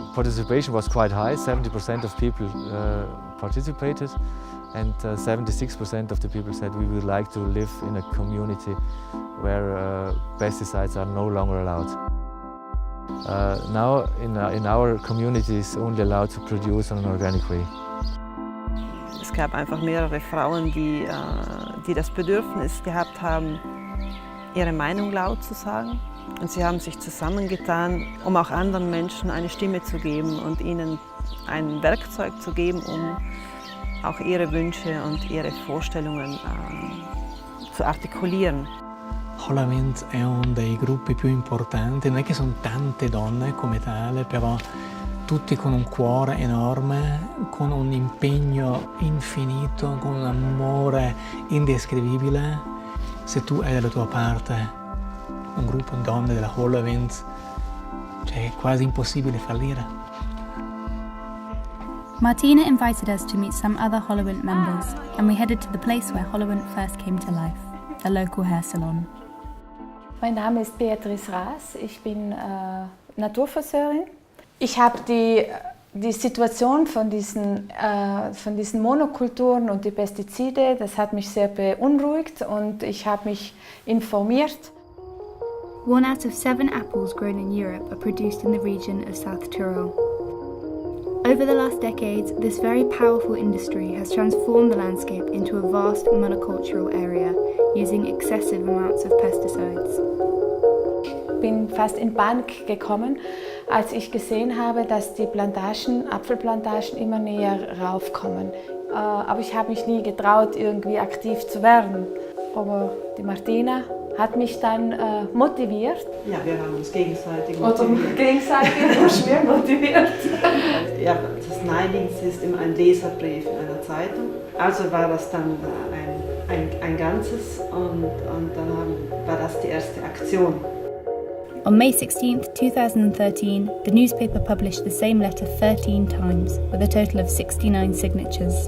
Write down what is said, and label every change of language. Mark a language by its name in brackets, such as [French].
[English] Participation was quite high, 70% of people participated, and 76% of the people said we would like to live in a community where pesticides are no longer allowed. Now in our community it's only allowed to produce in an organic way. [German] Es gab einfach mehrere Frauen, die das Bedürfnis gehabt haben, ihre Meinung laut zu sagen. Und sie haben sich zusammengetan, um auch anderen Menschen eine Stimme zu geben und ihnen ein Werkzeug zu geben, um auch ihre Wünsche und ihre Vorstellungen zu articulieren. [Italian] Hollerwind è uno dei gruppi più importanti, non è che sono tante donne come tale, però tutti con un cuore enorme, con un impegno infinito, con un amore indescrivibile. Se tu hai dalla tua parte un gruppo di donne della Hollerwind, cioè è quasi impossibile fallire. [English] Martina invited us to meet some other Hollerwind members, and we headed to the place where Hollerwind first came to life, a local hair salon. [German] Mein Name ist Beatrice Raas, ich bin Naturfriseurin. Ich habe die Situation von diesen Monokulturen und die Pestizide, das hat mich sehr beunruhigt und ich habe mich informiert. [English] 1 out of 7 apples grown in Europe are produced in the region of South Tyrol. Over the last decades, this very powerful industry has transformed the landscape into a vast monocultural area, using excessive amounts of pesticides. [German] Ich bin fast in Panik gekommen, als ich gesehen habe, dass die Apfelplantagen immer näher raufkommen. Aber ich habe mich nie getraut, irgendwie aktiv zu werden. Aber die Martina hat mich dann motiviert. Ja, wir haben uns gegenseitig motiviert. Oder gegenseitig und schwer motiviert. Ja, das Naheliegendste ist immer ein Leserbrief in einer Zeitung. Also war das dann ein Ganzes und dann war das die erste Aktion. [English] On May 16, 2013, the newspaper published the same letter 13 times, with a total of 69 signatures.